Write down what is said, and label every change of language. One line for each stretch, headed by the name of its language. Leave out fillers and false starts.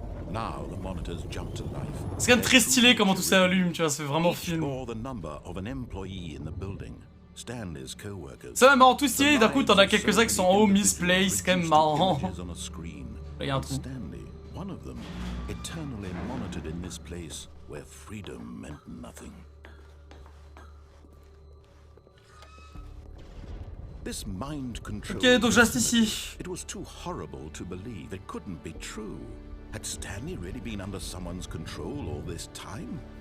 English: Now the monitors jump to life.
French: C'est quand même très stylé comment tout ça allume, tu vois, ça fait vraiment
English: Each
French: film.
English: bore the number of an employee in the building. Stanley's co-workers.
French: C'est même marrant, tout stylé, d'un coup t'en as quelques-uns qui sont en haut, misplaced, c'est quand même marrant. Là il y a un trou.
English: Stanley, one of them, eternally monitored in this place where freedom meant nothing. This mind control.
French: Ok, donc je reste ici.
English: It was too horrible to believe. It couldn't be true. Had Stanley really been under someone's control all this time?